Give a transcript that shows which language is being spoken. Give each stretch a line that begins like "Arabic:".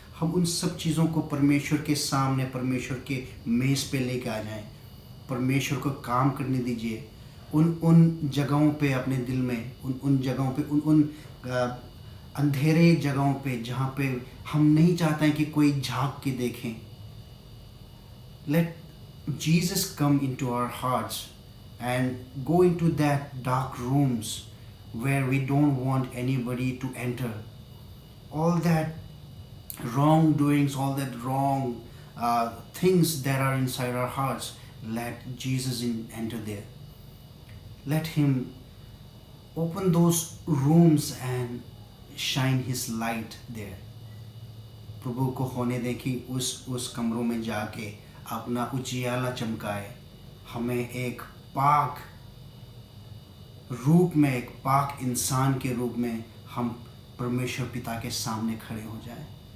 Hindi: हम उन सब चीज़ों को परमेश्वर के सामने, परमेश्वर के मेज़ पे लेके आ जाएं। परमेश्वर को काम करने दीजिए उन जगहों पे अपने दिल में, उन जगहों पे, उन अंधेरे जगहों पे जहाँ पे हम नहीं चाहते हैं कि कोई झांक के देखें।
English: Let Jesus come into our hearts and go into that dark rooms where we don't want anybody to enter. All that wrongdoings, all that wrong things that are inside our hearts, let Jesus enter there. Let him open those rooms and shine his light there.
Hindi: प्रभु को होने दे कि उस कमरों में जाके अपना उजियाला चमकाए, हमें एक पाक रूप में, एक पाक इंसान के रूप में हम परमेश्वर पिता के सामने खड़े हो जाएं।